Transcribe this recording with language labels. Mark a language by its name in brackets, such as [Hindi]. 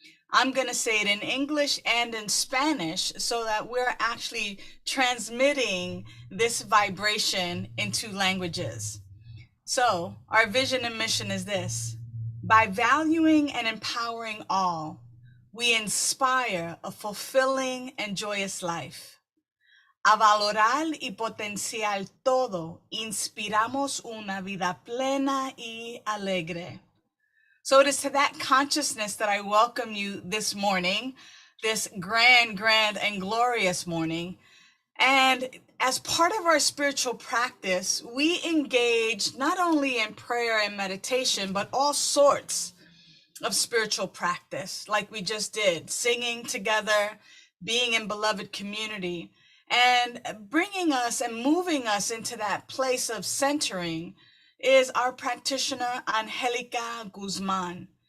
[English] I'm going to say it in English and in Spanish so that we're actually transmitting this vibration into languages. So our vision and mission is this: by valuing and empowering all, we inspire a fulfilling and joyous life. [Spanish] A valorar y potenciar todo, inspiramos una vida plena y alegre. [English] So it is to that consciousness that I welcome you this morning, this grand, and glorious morning. And as part of our spiritual practice, we engage not only in prayer and meditation, but all sorts of spiritual practice, like we just did, singing together, being in beloved community, and bringing us and moving us into that place of centering is our practitioner, Angelica Guzman.